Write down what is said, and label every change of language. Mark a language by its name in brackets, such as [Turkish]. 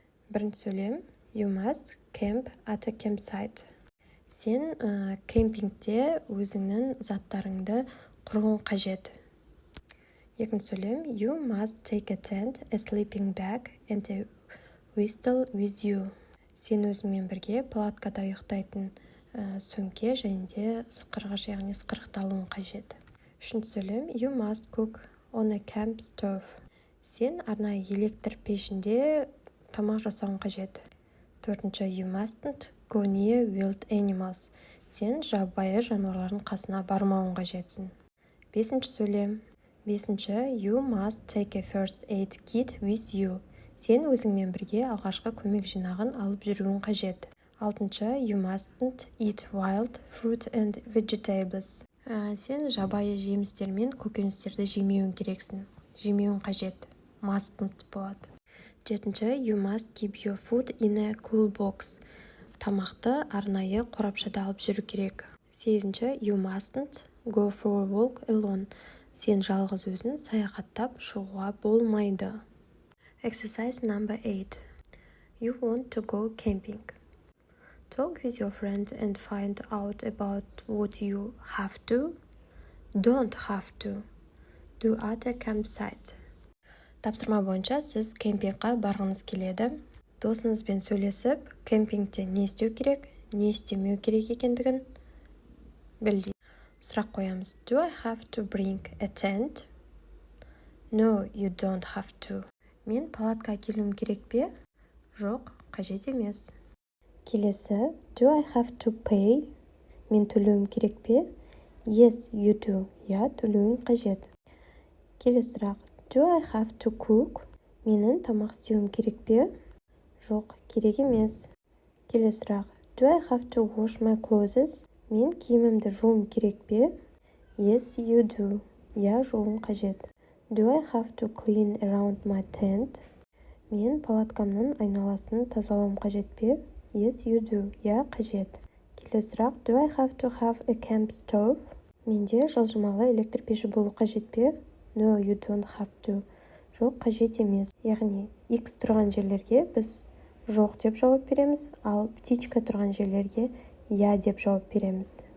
[Kazakh] Бірінші сөйлем, [English] you must camp at a campsite. [Kazakh] Сен кемпингте өзіңнің заттарыңды құруың қажет. Екінші сөйлем, [English] you must take a tent, a sleeping bag and a whistle with you. [Kazakh] Сен өзіңмен бірге палаткада ұйықтайтын сөмке және де сықырғыш, яғни сықырықталуың қажет. Үшінші сөйлем, [English] you must cook on a camp stove. [Kazakh] Сен арнайы электр пешінде тамақ жасауың қажет. Төртінші, [English] you mustn't go near wild animals. [Kazakh] Сен жабайы жануарлардың қасына бармауың қажетсің. Бесінші сөйлем, [English] you must take a first aid kit with you. [Kazakh] Сен өзіңмен бірге алғашқы көмек жинағын алып жүруің қажет. Алтыншы, [English] you mustn't eat wild fruit and vegetables. [Kazakh] Сен жабайы жемістер мен көкөністерді жемеуің керексің. Жемеуің қажет. Mustn't болады. Жетінші, [English] you must keep your food in a cool box. [Kazakh] Тамақты арнайы қорапшада алып жүру керек. Сегізінші, [English] you mustn't go for a walk alone. [Kazakh] Сен жалғыз өзің саяхаттап шығуға болмайды. [English] Exercise number 8. You want to go camping. Talk with your friends and find out about what you have to, don't have to, do at a campsite. [Kazakh] Тапсырма бойынша сіз кемпингқа барғыңыз келеді. Досыңызбен сөйлесіп, кемпингте не істеу керек, не істемеу керек екендігін білді. Сұрақ қоямыз. [English] Do I have to bring a tent? No, you don't have to. [Kazakh] Мен палатқа келуім керек пе? Жоқ, қажет емес. Келесі. [English] Do I have to pay? [Kazakh] Мен төлеуім керек пе? [English] Yes, you do. [Kazakh] Я, төлеуің қажет. Келесі сұрақ. [English] Do I have to cook? [Kazakh] Менің тамақ істеуім керек пе? Жоқ, керек емес. Келесі сұрақ. [English] Do I have to wash my clothes? [Kazakh] Мен киімімді жууым керек пе? [English] Yes, you do. [Kazakh] Я, жууым қажет. [English] Do I have to clean around my tent? [Kazakh] Мен палаткамның айналасын тазалауым қажет пе? [English] Yes, you do. [Kazakh] Я, қажет. Келесі сұрақ. [English] Do I have to have a camp stove? [Kazakh] Менде жылжымалы электр пеші болу қажет пе? [English] No, you don't have to. [Kazakh] Жоқ, қажет емес. Яғни, X тұрған жерлерге біз жоқ деп жауап береміз, ал птичка тұрған жерлерге я деп жауап береміз.